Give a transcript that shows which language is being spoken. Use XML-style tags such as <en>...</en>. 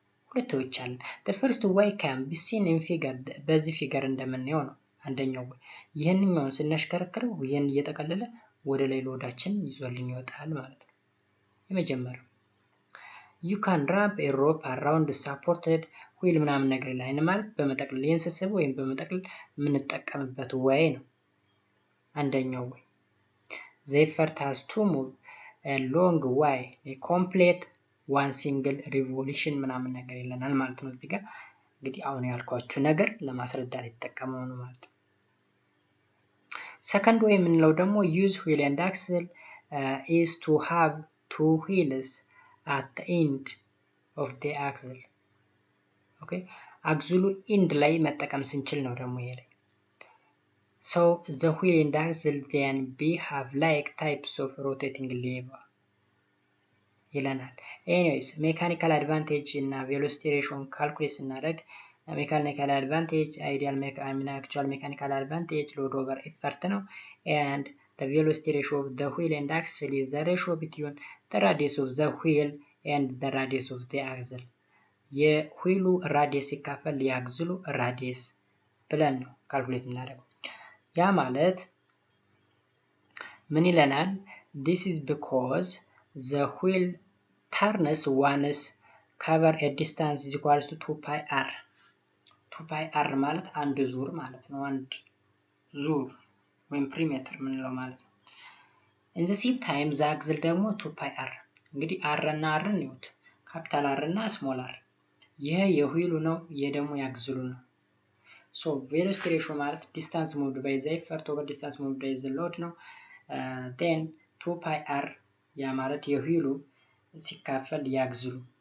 <am>ሁለት ወይዎች አለ።</am> <en>the first way can be seen in figure.</en> <am>በዚህ ፊገር እንደምናየው ነው። አንደኛው ወይ ይሄንኛውን ስናሽከረክረው ይሄን እየጠቀለለ ወደ ላይ ሎዳችን ይዞልኝ ይወጣል ማለት ነው። የመጀመሪያው</am> <en>you can wrap a rope around supported wheel</en> <am>ምናምን ነገር ላይ ማለት በመጠቅለል የእንስስብ ወይም በመጠቅለል የምንጠቀምበት ወይ ነው።</am> <en>አንደኛው ወይ the effort has to move a long way a complete one single revolution</en> <am>ምናምን ነገር ይለናል ማለት ነው።</am> <en>እዚህ ጋር እንግዲህ አሁን ያልኳችሁ ነገር ለማስረዳት የተጠቀመው ነው ማለት ነው። second way የምንለው ደግሞ use wheel and axle is to have two wheels at the end of the axle. okay አክስሉ ኢንድ ላይ መጠቀም ስንችል ነው ደግሞ ይሄ ላይ። so the wheel and axle then be have like types of rotating lever ይለናል። anyways mechanical advantage እና velocity ratio calculate ስናደርግ mechanical advantage actual mechanical advantage load over effort ነው and the velocity ratio of the wheel and axle is the ratio between the radius of the wheel and the radius of the axle.</en> <am>የሁይሉ ራዲየስ ሲካፈል የአክስሉ ራዲየስ ብለን ነው ካልኩሌት የምናደርገው። ያ ማለት ምን ይለናል?</am> <en>this is because the wheel turns once cover a distance is equal to 2 pi r.</en> <am>2 pi r ማለት አንድ ዙር ማለት ነው። አንድ ዙር ወይም ፕሪሜትር ምንለው ማለት ነው። in the same time the axle ደግሞ 2 pi r። እንግዲህ r እና r ነው ካፒታል r እና ስሞል r። ይሄ የሁይሉ ነው፣ ይሄ ደግሞ ያክስሉ ነው።</am> <en>so velocity ratio ማለት distance moved by the effort over distance moved by the load</en> <am>ነው። then 2 pi r ያ ማለት የሁይሉ ሲካፈል ያክስሉ</am>